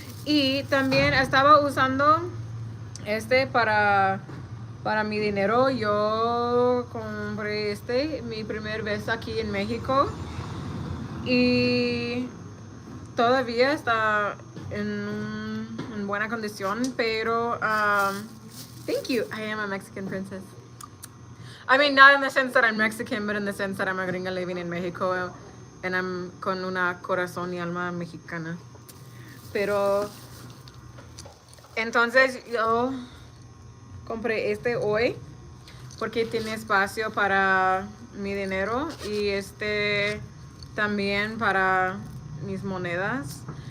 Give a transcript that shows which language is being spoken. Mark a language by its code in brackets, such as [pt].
[es] Y también estaba usando para mi dinero. Yo compré mi primer vez aquí en México. Y todavía está en buena condición, pero [en] thank you. I am a Mexican princess. I mean, not in the sense that I'm Mexican, but in the sense that I'm a gringa living in Mexico, and I'm [es] con una corazón y alma mexicana. Pero entonces yo compré hoy porque tiene espacio para mi dinero y también para mis monedas.